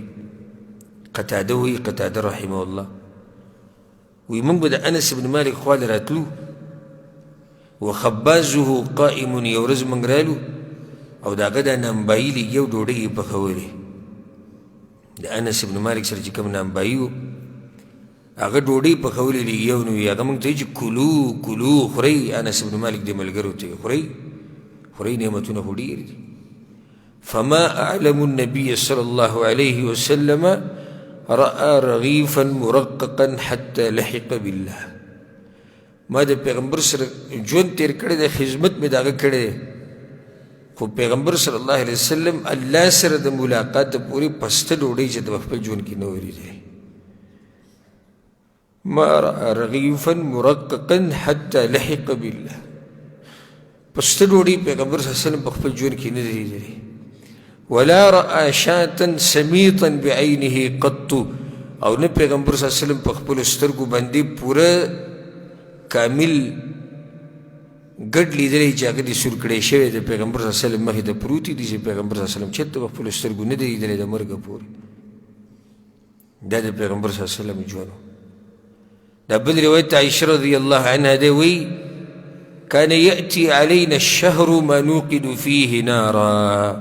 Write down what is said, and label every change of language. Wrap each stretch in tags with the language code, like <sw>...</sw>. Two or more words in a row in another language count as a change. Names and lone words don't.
<ps>قتاده وایي، قتاده رحمه الله وایي موږ به د انس بن مالک خواله راتلو</ps> <ar>وخبازه قائم،</ar> <ps>یو ورځ موږ رالو او د هغه دا نانبایي لږ ډوډۍ یې پخولې. د انس بن مالک سره چې کوم نانبایي و هغه ډوډۍ پخولې لږ یو نو هغه موږ ته چې کلو کلو خورئ. انس بن مالک دې ملګرو ته خورئ خورئ، نعمتونه خو ډېر دي.</ps> <ar>فما أعلم النبي صلى الله عليه وسلم رأى رغيفا مرققا حتى لحق بالله.</ar> <ps>ما د پیغمبر سره ژوند تیر کړی دی، خدمت مې د هغه کړی دی، خو پیغمبر صلی الله علیه وسلم الله سره د ملاقات پورې پسته ډوډۍ چې د خپل ژوند کې نه ولیدی.</ps> <ar>ما رأى رغيفا مرققا حتى لحق بالله.</ar> <ps>پسته ډوډۍ پیغمبر صلی الله علیه وسلم په خپل ژوند کې نه دی لیدلی.</ps> <ar>ولا رأى شاة سميطا بعينه قط،</ar> <ps>او نه پیغمبر صلی الله علیه وسلم په خپل سترګو باندې پوره کامل ګډ لیدلی چې هغه دې سور کړی شوی د پیغمبر صلی الله علیه وسلم مخې ته پروتې دي چې پیغمبر صلی الله علیه وسلم چېرته په خپلو سترګو نه دی لیدلی د مرګه پورې. دا د پیغمبر صلی الله علیه وسلم ژوند. دا بل روایت عایشه رضی الله عنها دی وایي</ps> <ar>كان يأتي علينا الشهر ما نوقد فيه نارا.</ar>